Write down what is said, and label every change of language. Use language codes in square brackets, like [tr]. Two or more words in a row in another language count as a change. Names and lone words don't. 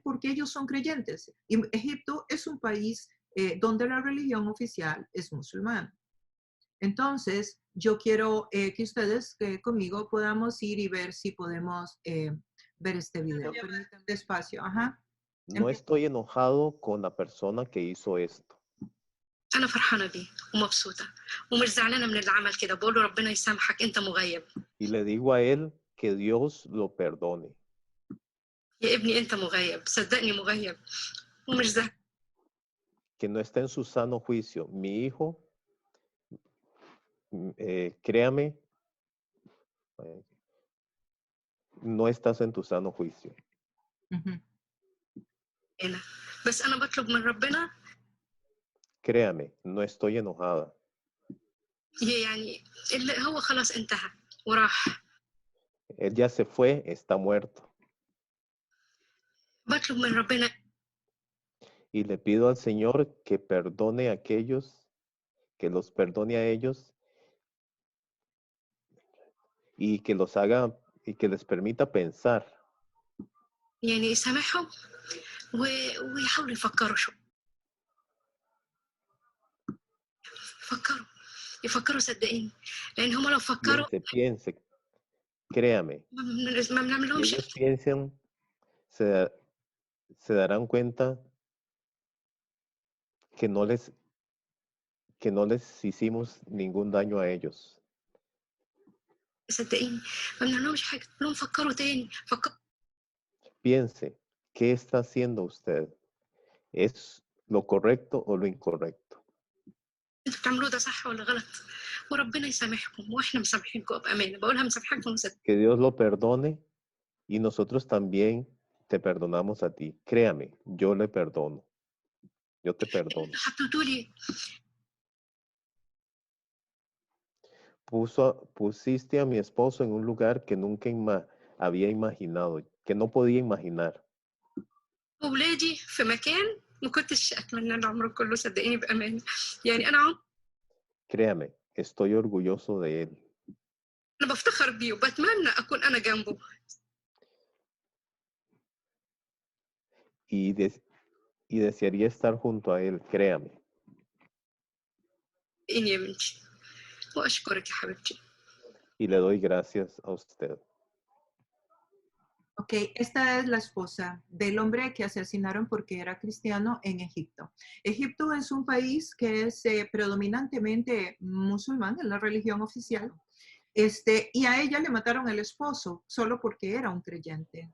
[es] Porque ellos son creyentes. Y Egipto es un país donde la religión oficial es musulmana. Entonces, yo quiero que ustedes conmigo podamos ir y ver si podemos ver este video. Permítanme despacio. Ajá. No estoy enojado con la persona que hizo esto. [ar] أنا فرحانة بيه ومبسوطة ومش زعلانة من اللي عمل كده، بقول له ربنا يسامحك أنت مغيب. [es] Y le digo a él que Dios lo perdone. [ar] يا ابني أنت مغيب، صدقني مغيب ومش زعلان. [es] Que no está en su sano juicio. Mi hijo, créame, no estás en tu sano juicio. [ar] أنا بس أنا بطلب من ربنا. [es] Créame, no estoy enojada. [ar] يعني اللي هو خلاص انتهى وراح. [es] Él ya se fue, está muerto. [ar] بطلب من ربنا. [es] Y le pido al Señor que perdone a aquellos, que los perdone a ellos y que los haga y que les permita pensar. [ar] يعني يسامحهم ويحاولوا يفكروا شو. فكروا يفكروا صدقيني، لان هم لو فكروا [es] piense, créame. [ar] ما بنعمل [es] Si [ar] لهمش [es] ellos piensan, se, se darán cuenta que no les hicimos ningún daño a ellos. [ar] صدقيني ما بنعملهمش حاجه، لهم فكروا تاني، فكروا [es] Piense, ¿qué está haciendo usted? ¿Es lo correcto o lo incorrecto? [ar] انتوا بتعملوه ده صح ولا غلط، وربنا يسامحكم واحنا مسامحينكم بامانه، بقولها مسامحاكم وصدق. [es] Que Dios lo perdone y nosotros también te perdonamos a ti. Créame, yo le perdono. Yo te perdono. [ar] حطيتوا لي [es] Pusiste a mi esposo en un lugar que nunca había imaginado, que no podía imaginar. [ar] اولادي في مكان ما كنتش اتمنى العمر كله، صدقيني بامانه. يعني انا [es] Créame, estoy orgulloso de él. [ar] انا بفتخر بيه وبتمنى اكون انا جنبه. [es] Y, y desearía estar junto a él, créame. [ar] اني يا بنتي واشكرك يا حبيبتي. [es] Y le doy gracias a usted. Ok, esta es la esposa del hombre que asesinaron porque era cristiano en Egipto. Egipto es un país que es predominantemente musulmán, es la religión oficial, y a ella le mataron el esposo solo porque era un creyente.